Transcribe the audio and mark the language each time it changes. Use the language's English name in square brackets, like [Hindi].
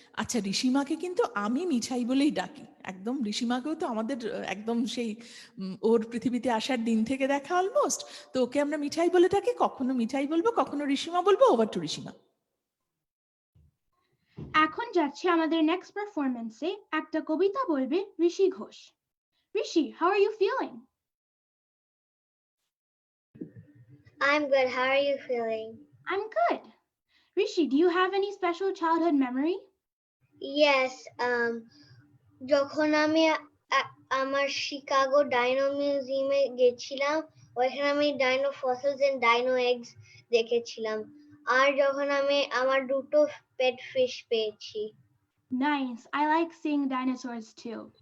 [Bangla] আচ্ছা, ঋষিমাকে কিন্তু আমি মিঠাই বলেই ডাকি, একদম। ঋষিমাকেও তো আমাদের একদম সেই ওর পৃথিবীতে আসার দিন থেকে দেখা অলমোস্ট, তো ওকে আমরা মিঠাই বলে ডাকি। কখনো মিঠাই বলবো, কখনো ঋষিমা বলবো। [English] over to [Bangla] ঋষিমা। এখন যাচ্ছে আমাদের নেক্সট পারফরমেন্সে। একটা কবিতা বলবে ঋষি ঘোষ। [English] Rishi, how are you feeling? I'm good. How are you feeling? I'm good. Rishi, do you have any special childhood memory? Yes. [Bangla] যখন আমি আমার শিকাগো ডাইনো মিউজিয়ামে গেছিলাম, ওইখানে আমি dino fossils and dino eggs দেখেছিলাম। আর যখন আমি আমার দুটো পেট ফিশ পেয়েছি। [English] Nice. I like seeing dinosaurs too.